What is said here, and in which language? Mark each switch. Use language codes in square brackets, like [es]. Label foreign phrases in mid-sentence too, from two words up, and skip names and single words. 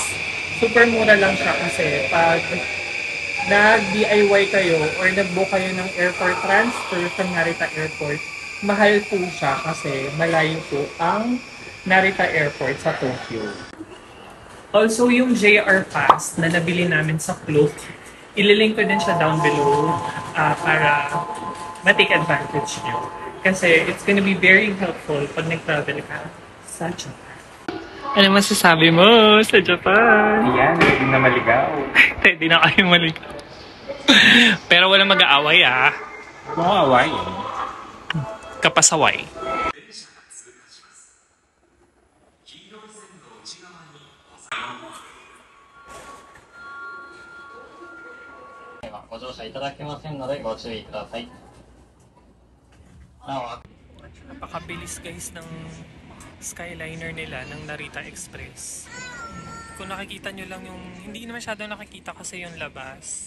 [tl] Super mura lang siya kasi pag nag-DIY kayo or nag-book kayo ng [en] airport transfer from Narita Airport, [tl] mahal po siya kasi malayo po ang Narita Airport sa Tokyo. Also, yung JR Pass na nabili namin sa Klook, ililink ko din siya down below para ma- [en] take advantage [tl] nyo. Kasi [en] it's gonna be very helpful [tl] pag nag-travel ka sa Japan. Ano masasabi mo sa Japan? Ayan, hindi na maligaw. Hindi na kayo maligaw. Pero walang mag-aaway Mawaway. Kapasaway. [ja] ご乗車いただけませんのでご注意ください。なお、 [tl] Napakabilis guys ng Skyliner nila ng Narita Express. Kung nakikita nyo lang yung, hindi na masyado nakikita kasi yung labas.